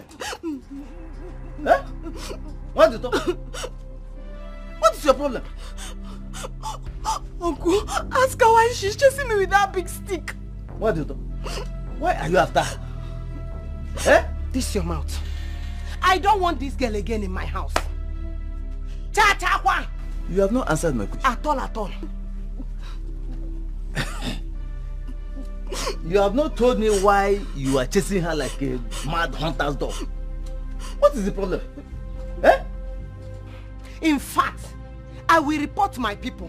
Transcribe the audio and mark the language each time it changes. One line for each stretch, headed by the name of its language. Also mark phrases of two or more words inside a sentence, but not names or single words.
English: Eh? What do you talk? What is your problem? Uncle, ask her why she's chasing me with that big stick. What do you talk? Why are you after her? Eh? This your mouth. I don't want this girl again in my house. Cha-cha-kwa! You have not answered my question. At all, at all. You have not told me why you are chasing her like a mad hunter's dog. What is the problem? Eh? In fact, I will report my people.